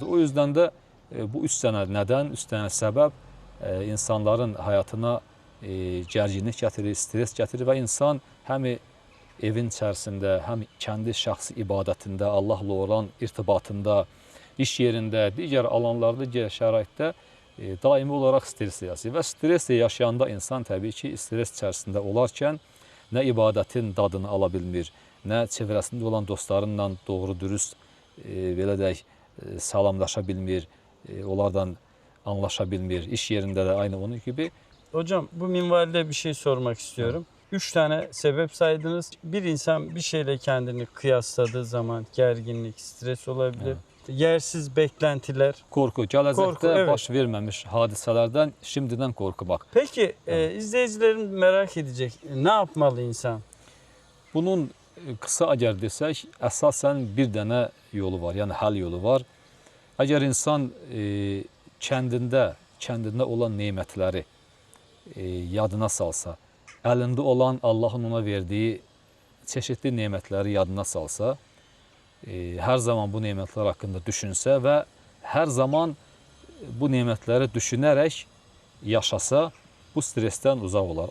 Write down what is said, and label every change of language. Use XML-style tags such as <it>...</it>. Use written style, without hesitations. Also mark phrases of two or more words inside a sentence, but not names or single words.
<az>O yüzden də bu 3 dənə nədən, 3 dənə səbəb insanların həyatına gərginlik gətirir, stres gətirir və insan həm evin içərisində, həm kəndi şəxsi ibadətində, Allahla olan irtibatında, iş yerində, digər alanlarda, digər şəraitdə daimi olaraq stres yaşayır. Və streslə yaşayanda insan təbii ki, stres içərisində olarkən nə ibadətin dadını ala bilmir, nə çevrəsində olan dostlarınla doğru dürüst belə deyək, salamlaşa bilmir, onlardan anlaşa bilmir. İş yerində də aynı onun gibi.</az> <tr>Hocam bu minvalde bir şey sormak istiyorum. 3 tane sebep saydınız. Bir insan bir şeyle kendini kıyasladığı zaman gerginlik, stres olabilir. Yersiz beklentiler.</tr> <az>Korku, gələcəkdə evet. baş verməmiş hadisələrdən şimdiden qorxmaq.</az> <tr>Peki izleyicilerin merak edecek. Ne yapmalı insan?</tr> <az>Bunun kısa əgər desək, əsasən bir dənə yolu var, yəni həll yolu var. Əgər insan kəndində olan nemətləri yadına salsa, əlində olan Allahın ona verdiyi çeşitli nemətləri yadına salsa, hər zaman bu nemətlər haqqında düşünsə və hər zaman bu nemətləri düşünərək yaşasa, bu stresdən uzaq olar.</az>